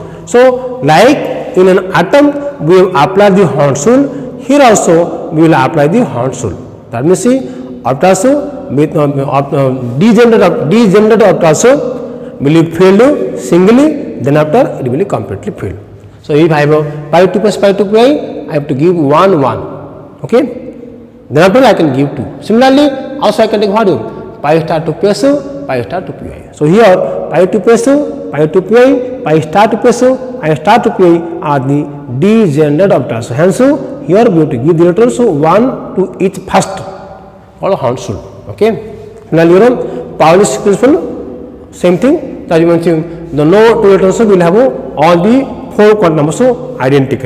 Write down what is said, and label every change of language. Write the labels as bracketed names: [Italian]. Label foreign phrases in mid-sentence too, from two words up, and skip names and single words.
[English] So like in an atom we will apply the Horn's rule, here also we will apply the Horn's rule. That means, see, orbitals with degenerate orbitals will be filled singly, then after it will be completely filled. So if I have pi 2 plus pi 2 pi, I have to give 1 1. Okay. Then after I can give 2. Similarly, also I can take what? Pi star 2 psu, pi star 2 pi. So here pi 2 psu, pi 2 pi, pi star 2 psu, pi star 2 pi are the degenerate orbitals. Hence, here we have to give the electrons 1 to each first, called Horn's rule. Okay. Similarly, you know, Pauli's principle, same thing. That you mentioned, the no two electrons will have all the 4 quantum numbers identical.